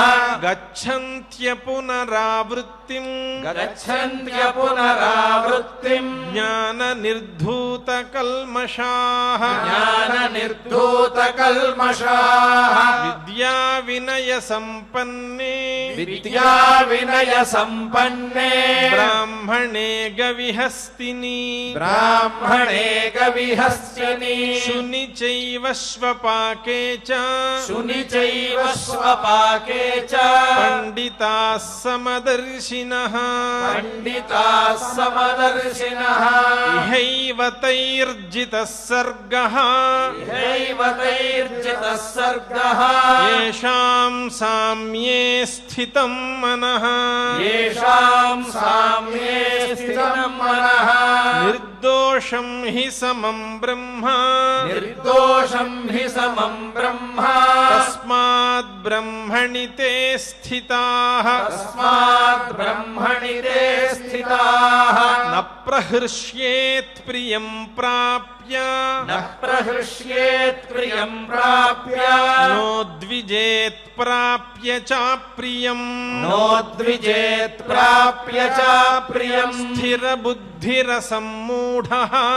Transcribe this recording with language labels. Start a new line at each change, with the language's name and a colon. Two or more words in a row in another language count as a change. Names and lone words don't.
Sanskrit: గచ్చంత్య పునరావృత్తిం గచ్చన్త్య పునరావృత్తిం జ్ఞాన నిర్ధూత కల్మషాః జ్ఞాన నిర్ధూత కల్మషాః విద్యా వినయ సంపన్నే విద్యా వినయ సంపన్నే బ్రాహ్మణే గవిహస్తిని బ్రాహ్మణే గవిహస్తిని శుని చైవ శ్వపాకే చ శుని చైవ స్వపాకే చ పండితాః సమదర్శినః పండితాః సమదర్శినః ఇహైవ తైర్జితః సర్గః ఇహైవ తైర్జితః సర్గః యేషాం సామ్యే స్థితం మనః యేషాం సామ్యే స్థితం మనః నిర్దోషం హి సమం బ్రహ్మ నిర్దోషం హి సమం బ్రహ్మ తస్మాద్ బ్రహ్మణి తే స్థితాః తస్మాత్ బ్రహ్మణి తే స్థితాః న ప్రహృష్యేత్ ప్రియం ప్రాప్య న ప్రహృష్యేత్ ప్రియం ప్రాప్య నోద్విజేత్ ప్రాప్య చాప్రియం నోద్విజేత్ ప్రాప్య చ ప్రియం స్థిరబుద్ధిరసమ్మూఢః